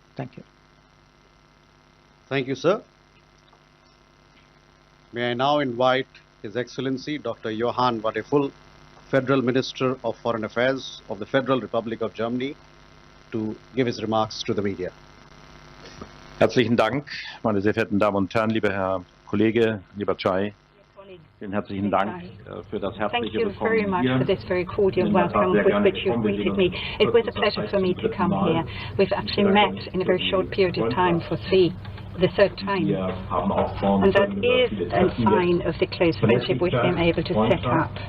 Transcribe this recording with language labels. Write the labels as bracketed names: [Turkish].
[English] Thank you. Thank you, sir. May I now invite His Excellency Dr. Johann Wadephul, Federal Minister of Foreign Affairs of the Federal Republic of Germany, to give his remarks to the media. [German] Herzlichen Dank, meine sehr verehrten Damen und Herren, lieber Herr Kollege, lieber Jai. Vielen herzlichen Dank für das herzliche Willkommen. [English] Thank you very much for this very cordial welcome with which you've greeted me. It was a pleasure for me to come here. We've actually met in a very short period of time for the third time. And that is a sign of the close friendship we've been able to set up.